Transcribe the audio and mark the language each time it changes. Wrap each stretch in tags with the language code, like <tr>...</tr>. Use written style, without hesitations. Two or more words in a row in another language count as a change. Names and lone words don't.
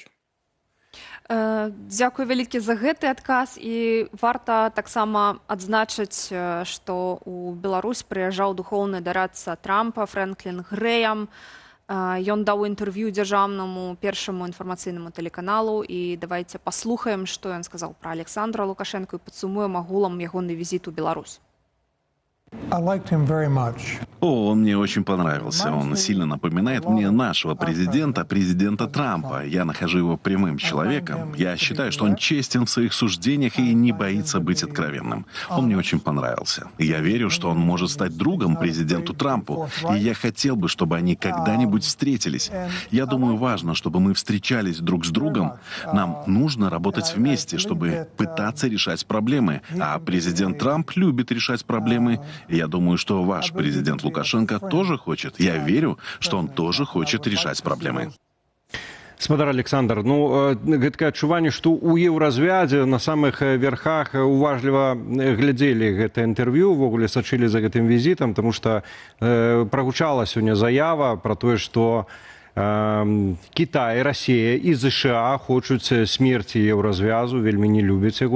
<be>Дзякуй вялікі за гэты адказ, і варта таксама адзначыць, што ў Беларусь прыязджаў духоўны дарадца Трампа Фрэнклін Грэям. Ён даў інтэрв'ю дзяржаўнаму першаму інфармацыйнаму тэлеканалу, і давайце паслухаем, што ён сказаў пра Александра Лукашенко, і падсумуем агулам ягоны візіт у Беларусь.</be> <en>I liked him very much.</en> <ru>О, он мне очень понравился. Он сильно напоминает мне нашего президента, президента Трампа. Я нахожу его прямым человеком. Я считаю, что он честен в своих суждениях и не боится быть откровенным. Он мне очень понравился. Я верю, что он может стать другом президенту Трампу. И я хотел бы, чтобы они когда-нибудь встретились. Я думаю, важно, чтобы мы встречались друг с другом. Нам нужно работать вместе, чтобы пытаться решать проблемы. А президент Трамп любит решать проблемы. И я думаю, что ваш президент Лукашенко тоже хочет. Я верю, что он тоже хочет решать проблемы.</ru> <be>Спадар Александр, ну, гэткае адчуванне, што ў еўразвядзе на самых верхах уважліва глядзелі гэта інтэрв'ю, увогуле сачылі за гэтым візітам, таму што прагучала сёння заява пра тое, што Кітай, Расія і ЗША хочуць смерці еўразвязу, вельмі не любяць яго.</be>